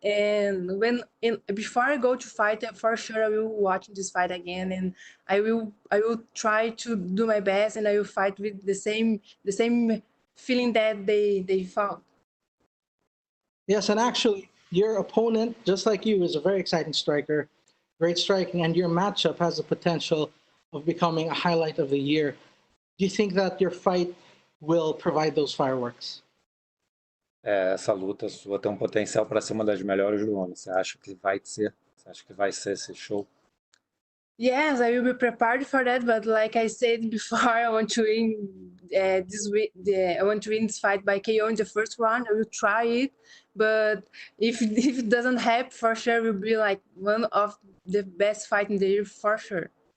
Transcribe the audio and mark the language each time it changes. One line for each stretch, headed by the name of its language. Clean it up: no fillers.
English: And before I go to fight, for sure I will watch this fight again, and I will try to do my best, and I will fight with the same feeling that they felt. Yes, and actually, your opponent, just like you, is a very exciting striker, great striking, and your matchup has the potential of becoming a highlight of the year. Do you think that your fight will provide those fireworks?
Portuguese: Essa luta sua tem um potencial para ser uma das melhores do ano. Você acha que vai ser? Você acha que vai ser esse show?
English: Yes, I will be prepared for that. But like I said before, I want to win I want to win this fight by KO in the first round. I will try it, but if it doesn't happen, for sure it will be like one of the best fights in the year for sure.